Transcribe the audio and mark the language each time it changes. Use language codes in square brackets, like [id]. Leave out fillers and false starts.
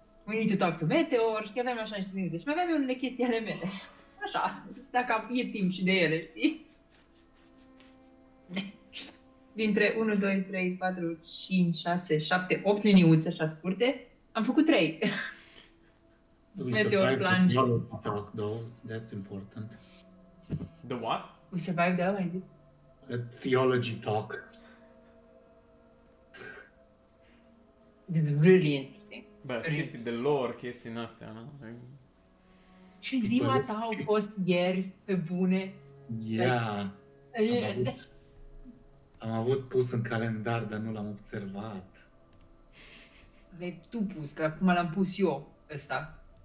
[en] we need to talk to Meteor, [ro] știi, aveam așa niște liniuțe și mai aveam eu unele chestii ale mele. Așa, dacă e timp și de ele, știi? Dintre 1, 2, 3, 4, 5, 6, 7, 8 liniuțe așa scurte, am făcut 3. [en] We Meteor survived plunge. the theology talk, though. That's important. The what? We survived that, [ro] mai zic. [en] A theology talk. This is really interesting. [ro] Bă, sunt chestii de lore, chestii în astea, nu? Și ziua ta au fost ieri, pe bune. [en] Yeah. [ro] Am avut pus în calendar, dar nu l-am observat. Aveai tu pus, că acum l-am pus eu ăsta.